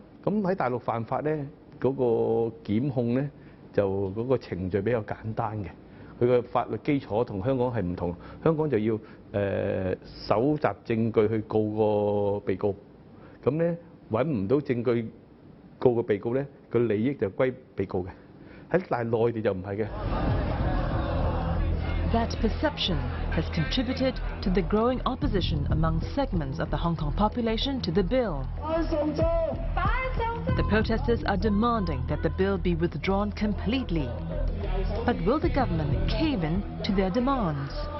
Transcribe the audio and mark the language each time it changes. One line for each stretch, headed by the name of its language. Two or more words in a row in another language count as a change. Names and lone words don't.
Cantonese: 咁喺大陸犯法咧，嗰個檢控咧就嗰個程序比較簡單嘅，佢個法律基礎同香港係唔同。香港就要搜集證據去告個被告，咁咧揾唔到證據告個被告咧，個利益就歸被告嘅。喺但係內地就唔係嘅。
English: That perception has contributed to the growing opposition among segments of the Hong Kong population to the bill. The protesters are demanding that the bill be withdrawn completely. But will the government cave in to their demands?